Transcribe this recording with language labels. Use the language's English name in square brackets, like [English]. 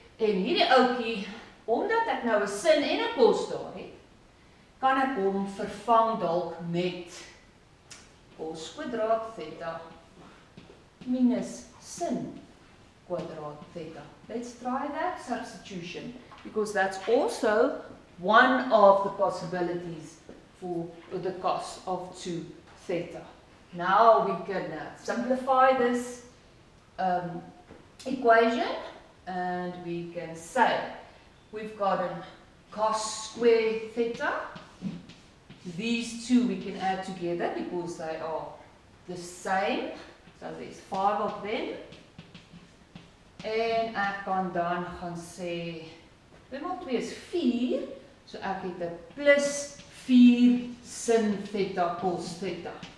[Afrikaans] En hierdie ouetjie, omdat ek nou 'n sin en 'n cos daar het, kan ek hom vervang dalk met cos kwadraat theta minus sin kwadraat theta. [English] Let's try that substitution, because that's also one of the possibilities for the cos of 2 theta. Now we can simplify this equation, and we can say we've got a cos square theta. These two we can add together because they are the same. So there's 5 of them. [Afrikaans] En ek kan dan gaan sê, 2 maal 2 is 4, so ek het 'n plus 4 sin theta cos theta.